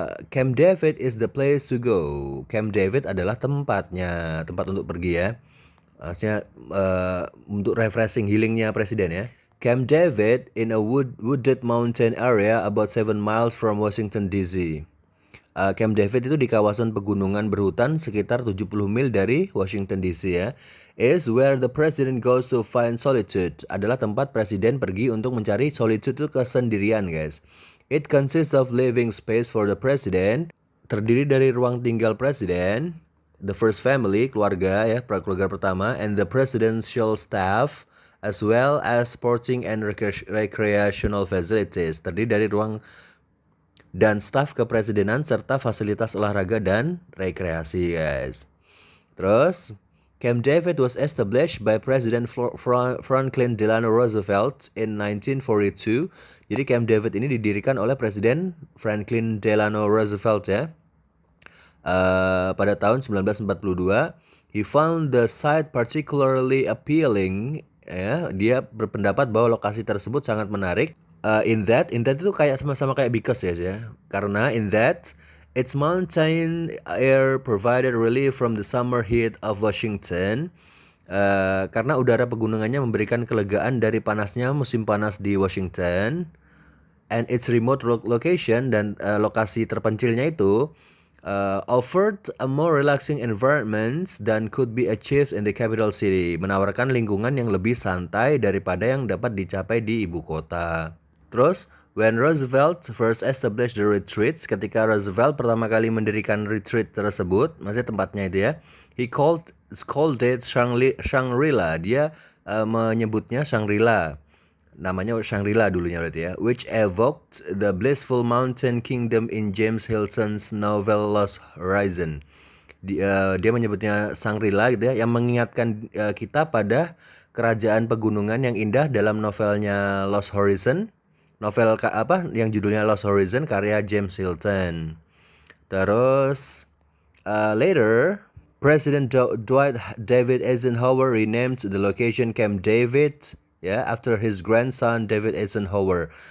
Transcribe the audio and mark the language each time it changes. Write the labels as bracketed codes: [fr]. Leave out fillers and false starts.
[en] Camp David is the place to go. [id] Camp David adalah tempat untuk pergi ya. Maksudnya untuk refreshing, healingnya presiden ya. [en] Camp David in a wooded mountain area about 7 miles from Washington DC. [id] Camp David itu di kawasan pegunungan berhutan sekitar 70 mil dari Washington DC ya. [en] Is where the president goes to find solitude. [id] Adalah tempat presiden pergi untuk mencari solitude itu kesendirian guys. [en] It consists of living space for the president. [id] Terdiri dari ruang tinggal presiden, [en] the first family, [id] keluarga ya, keluarga pertama, [en] and the presidential staff, as well as sporting and recreational facilities. [id] Terdiri dari ruang dan staf kepresidenan serta fasilitas olahraga dan rekreasi guys. Terus [en] Camp David was established by President Franklin Delano Roosevelt in 1942. [id] Jadi Camp David ini didirikan oleh Presiden Franklin Delano Roosevelt ya. Pada tahun 1942. [en] He found the site particularly appealing. [id] Ya, dia berpendapat bahwa lokasi tersebut sangat menarik. [en] In that [id] itu kayak sama-sama kayak because ya. Karena [en] in that its mountain air provided relief from the summer heat of Washington. [id] Karena udara pegunungannya memberikan kelegaan dari panasnya musim panas di Washington. [en] And its remote location [id] dan lokasi terpencilnya itu [en] offered a more relaxing environment than could be achieved in the capital city. [id] Menawarkan lingkungan yang lebih santai daripada yang dapat dicapai di ibu kota. Terus [en] when Roosevelt first established the retreats, [id] ketika Roosevelt pertama kali mendirikan retreat tersebut, maksudnya tempatnya itu ya, [en] he called it Shangri-La. [id] Dia menyebutnya Shangri-La. namanya Shangri-La dulunya berarti ya, [en] which evoked the blissful mountain kingdom in James Hilton's novel Lost Horizon. [id] Dia menyebutnya Shangri-La gitu ya, yang mengingatkan kita pada kerajaan pegunungan yang indah dalam novelnya Lost Horizon. Novel yang judulnya Lost Horizon karya James Hilton. Terus [en] later President Dwight David Eisenhower renamed the location Camp David ya after his grandson David Eisenhower.